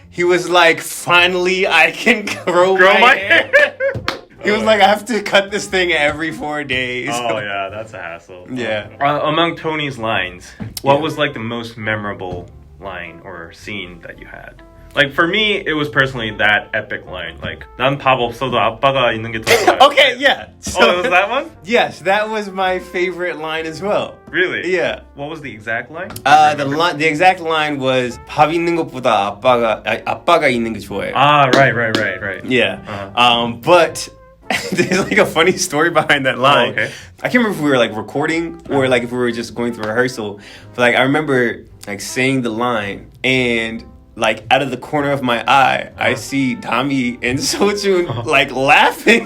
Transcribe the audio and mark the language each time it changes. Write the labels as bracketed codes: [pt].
[en] he was like, finally I can grow my hair. He was like, I have to cut this thing every 4 days. Oh yeah, that's a hassle. Yeah. Among Tony's lines, what was like the most memorable line or scene that you had? Like for me, it was personally that epic line. Like, [ko] 난 밥 없어도 아빠가 있는 게 더 좋아요. [en] Okay, yeah. So, Oh, it was that one? Yes, that was my favorite line as well. Really? Yeah. What was the exact line? The exact line was [ko] 밥 있는 것보다 아빠가 있는 게 좋아요. [en] Ah, right. Yeah. Uh-huh. But there's like a funny story behind that line. Oh, okay. I can't remember if we were like recording or like if we were just going through rehearsal. But like I remember like saying the line and like out of the corner of my eye, I see Dami and Seo Jun like laughing.